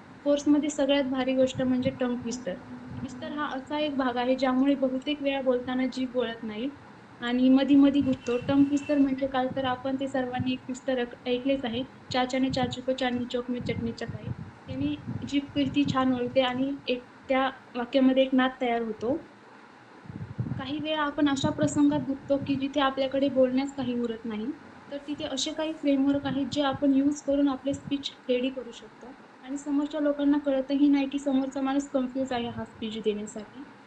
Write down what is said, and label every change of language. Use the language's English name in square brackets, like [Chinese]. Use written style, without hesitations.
[Marathi] कोर्समध्ये सगळ्यात भारी गोष्ट म्हणजे टंग ट्विस्टर. ट्विस्टर हा असा एक भाग आहे, ज्यामुळे बहुतेक वेळा बोलताना जीभ वळत नाही आणि मधी-मधी गुंततो. टंग ट्विस्टर म्हणजे काय, तर आपण ते सर्वांनी एक ट्विस्टर ऐकलेच आहे. [Hindi] चाचाने चाचू को चांदनी चौक में चटणी चखाई. [Marathi] त्यांनी जीभ किती छान वळते आणि त्या वाक्यामध्ये एक नाद तयार होतो. काही वेळा आपण अशा प्रसंगात गुंततो, की जिथे आपल्याकडे बोलण्यास काही उरत नाही. तर तिथे असे काही फ्रेमवर्क आहेत, जे आपण यूज करून आपले स्पीच रेडी करू शकतो आणि समोरच्या लोकांना कळतही नाही, की समोरचा माणूस कन्फ्यूज आहे हा स्पीच देण्यासाठी.